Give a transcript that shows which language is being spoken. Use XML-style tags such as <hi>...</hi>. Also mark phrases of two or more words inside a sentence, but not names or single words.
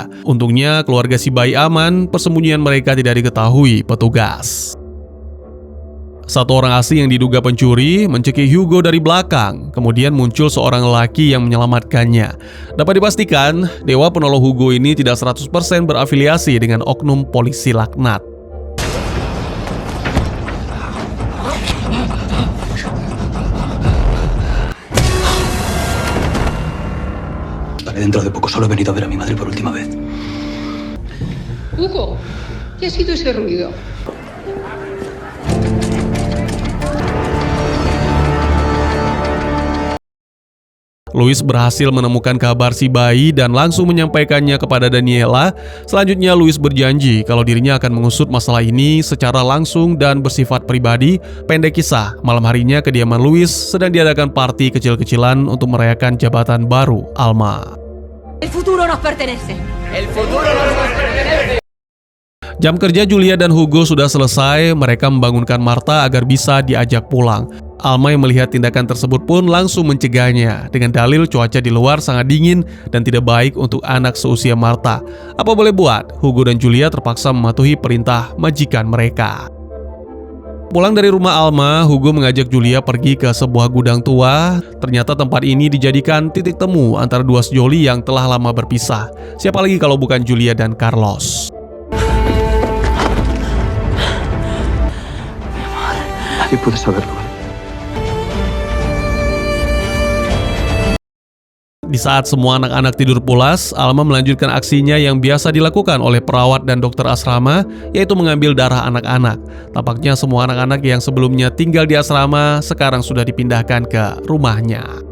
<id>Untungnya keluarga si bayi aman, persembunyian mereka tidak diketahui petugas. Satu orang asing yang diduga pencuri mencekik Hugo dari belakang. Kemudian muncul seorang lelaki yang menyelamatkannya. Dapat dipastikan, dewa penolong Hugo ini tidak 100% berafiliasi dengan oknum polisi laknat.</id> <es>Dentro de poco solo he venido a ver a mi madre por última vez. Hugo, ¿qué ha sido ese ruido?</es> <id>Louis berhasil menemukan kabar si bayi dan langsung menyampaikannya kepada Daniela. Selanjutnya Louis berjanji kalau dirinya akan mengusut masalah ini secara langsung dan bersifat pribadi. Pendek kisah, malam harinya kediaman Louis sedang diadakan party kecil-kecilan untuk merayakan jabatan baru Alma.</id> <es>El futuro nos pertenece. El futuro nos pertenece.</es> <id>Jam kerja Julia dan Hugo sudah selesai. Mereka membangunkan Martha agar bisa diajak pulang. Alma yang melihat tindakan tersebut pun langsung mencegahnya dengan dalil cuaca di luar sangat dingin dan tidak baik untuk anak seusia Martha. Apa boleh buat, Hugo dan Julia terpaksa mematuhi perintah majikan mereka. Pulang dari rumah Alma, Hugo mengajak Julia pergi ke sebuah gudang tua. Ternyata tempat ini dijadikan titik temu antara dua sejoli yang telah lama berpisah. Siapa lagi kalau bukan Julia dan Carlos.</id> <es>Nadie puede saberlo.</es> <id>Di saat semua anak-anak tidur pulas, Alma melanjutkan aksinya yang biasa dilakukan oleh perawat dan dokter asrama, yaitu mengambil darah anak-anak. Tampaknya semua anak-anak yang sebelumnya tinggal di asrama sekarang sudah dipindahkan ke rumahnya.</id>